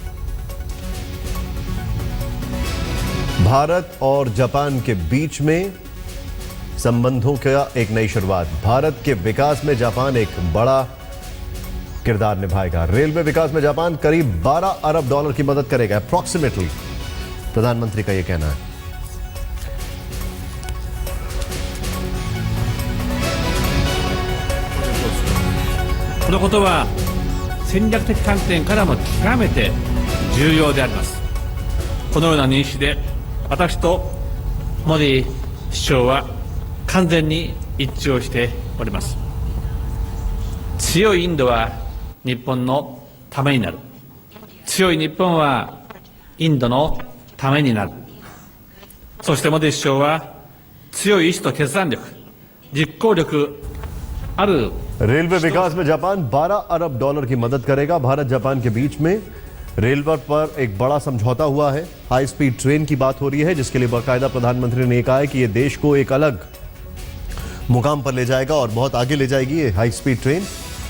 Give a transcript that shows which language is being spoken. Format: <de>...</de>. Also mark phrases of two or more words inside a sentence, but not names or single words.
<hi>भारत और जापान के बीच में संबंधों का एक नई शुरुआत। भारत के विकास में जापान एक बड़ा किरदार निभाएगा। रेलवे विकास में जापान करीब $12 अरब की मदद करेगा, अप्रॉक्सीमेटली, प्रधानमंत्री का यह कहना है।</hi> <ja>このことは戦略的観点からも極めて重要であります。このような認識で私とモディ首相は完全に一致をしております。強いインドは日本のためになる。強い日本はインドのためになる。そしてモディ首相は強い意志と決断力、実行力ある</ja> <hi>रेलवे विकास में जापान $12 अरब की मदद करेगा। भारत जापान के बीच में रेलवे पर एक बड़ा समझौता हुआ है।</hi> <en>high speed train</en> <hi>की बात हो रही है, जिसके लिए बाकायदा प्रधानमंत्री ने कहा है कि यह देश को एक अलग मुकाम पर ले जाएगा और बहुत आगे ले जाएगी ये</hi> <en>high speed train.</en>